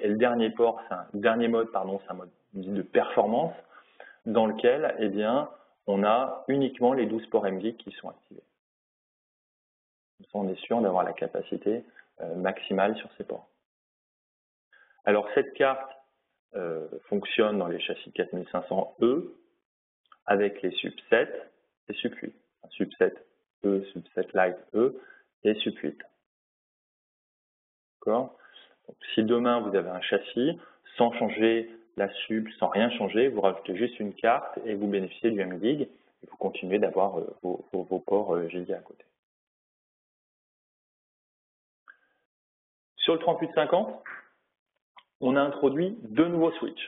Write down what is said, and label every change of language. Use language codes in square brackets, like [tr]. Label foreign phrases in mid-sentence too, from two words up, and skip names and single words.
[fr] Et le dernier mode, c'est un mode de performance dans lequel, eh bien, on a uniquement les 12 ports mGig qui sont activés. Comme ça, on est sûr d'avoir la capacité maximale sur ces ports. Alors, cette carte fonctionne dans les châssis 4500E avec les sub-7 et sub-8. Sub-7 E, sub-7 Lite E et sub-8. D'accord? Donc, si demain vous avez un châssis, sans changer la sub, sans rien changer, vous rajoutez juste une carte et vous bénéficiez du mGig et vous continuez d'avoir vos ports giga à côté. Sur le 3850, on a introduit 2 nouveaux switches.